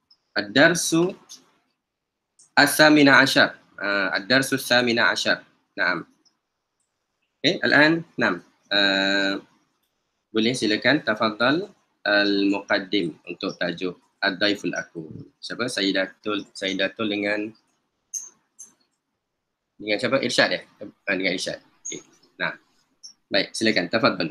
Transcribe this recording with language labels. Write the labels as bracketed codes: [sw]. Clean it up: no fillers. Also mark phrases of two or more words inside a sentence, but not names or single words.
[ar] الدرس الثامن عشر. الدرس الثامن عشر. نعم. Okay، الآن. نعم. [ms] Boleh silakan [ar] تفضل المقدم [ms] untuk tajuk ad-daiful aku. Siapa? Sayyidatul dengan siapa? Irsyad ya? Dengan Irsyad. Okay. Nah. Baik, silakan tafadhal.